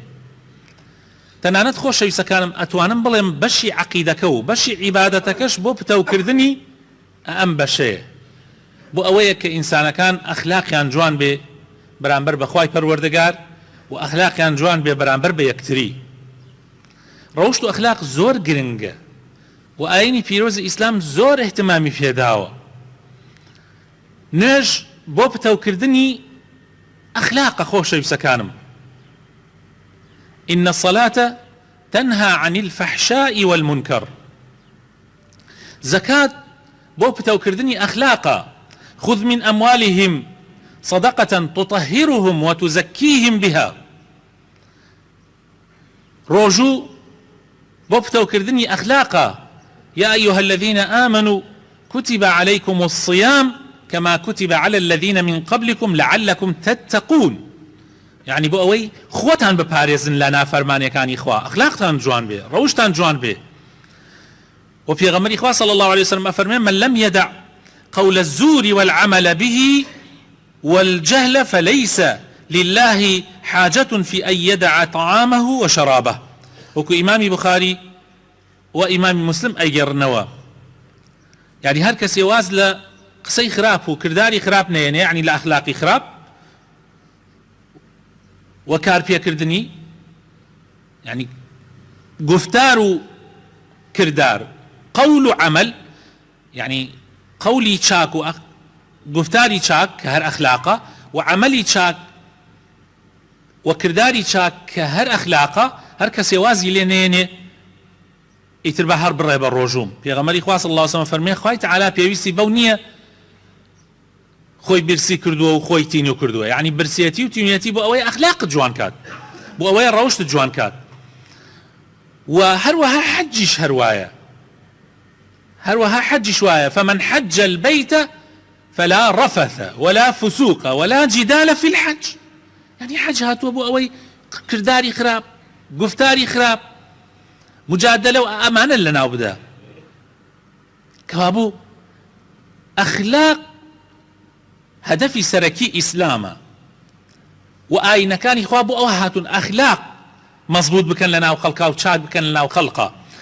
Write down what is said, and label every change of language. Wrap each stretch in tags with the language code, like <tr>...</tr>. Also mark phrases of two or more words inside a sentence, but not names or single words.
<ckb>تەنانەت خۆشەویستەکانم ئەتوانم بڵێم بەشی عەقیدەکە و بەشی عیبادەتەکەش بۆ پتەوکردنی ئەم بەشەیە، بۆ ئەوەیە کە ئینسانەکان ئەخلاقیان جوان بێ بەرامبەر بەخوای پەروەردگار و ئەخلاقیان جوان بێ بەرامبەر بە یەکتری. ڕەوشت و ئەخلاق زۆر گرنگە و ئاینی پیرۆزی ئیسلام زۆر احتیمامی پێداوە. نوێژ بۆ پتەوکردنی ئەخلاقە خۆشەویستەکانم.</ckb> <ar>إن الصلاة تنهى عن الفحشاء والمنكر.</ar> <ckb>زكاة بو بتوكردني أخلاقا:</ckb> <ar>خذ من أموالهم صدقة تطهرهم وتزكيهم بها.</ar> <ckb>روجو بو بتوكردني أخلاقا:</ckb> <ar>يا أيها الذين آمنوا كتب عليكم الصيام كما كتب على الذين من قبلكم لعلكم تتقون.</ar> <ckb>يعني بۆ ئەوەی خۆتان بپارێزن لە نافەرمانیەکانی خوا، ئەخلاقتان جوان بێ، ڕەوشتان جوان بێ. و پێغەمبەری خوا</ckb> <ar>صلی الله عليه وسلم ئەفەرمێ: من لم يدع قول الزور والعمل به والجهل فليس لله حاجة في أن يدع طعامه وشرابه.</ar> <ckb>وكو إمام بخاري وإمام مسلم ئەیگەڕنەوە. يعني هەر کەسێ واز لە قسەی خراپ و کرداری خراپ نەیەنێ، يعني لە ئەخلاقی خراپ وەکار پێکردنی، يعني گفتار و کردار، قول و عمل، يعني قولي چاک و گفتاری چاک کە هەر ئەخلاقە و عملی چاک و کرداری چاک کە هەر ئەخلاقە هەر کەسێ وازی لێ نێنێ ئیتر بە هەر بڕێ بە ڕۆژوم. پێغەمبەری خوا</ckb> <ar>صلی الله علیه و سلم</ar> <ckb>فەرمێ خوای تەعالا پێویستی بەو نییە خۆی برسی کردووە و خۆی تینو کردووە، یعنی برسێتی و تینوێتی بۆ ئەوەی ئەخلاقت جوان کات، بۆ ئەوەی ڕەوشت جوان کات. و هەروەها حەجیش هەروایە، هەروەها حەجیش وایە</ckb> <ar>فمن حج البيت فلا رفث ولا فسوق ولا جدال في الحج.</ar> <ckb>يعني حج هاتووە بۆ ئەوەی کرداری خراپ، گفتاری خراپ، مجادلە و ئەمانە لەناو بدە. کەوابوو ئەخلاق هەدەفی سەرەکی ئیسلامە و ئاینەکانی خوا بۆ ئەوە هاتون ئەخلاق مەزبوط بکەن لەناو خەڵکا و چاک بکەن لەناو خەڵقا.</ckb>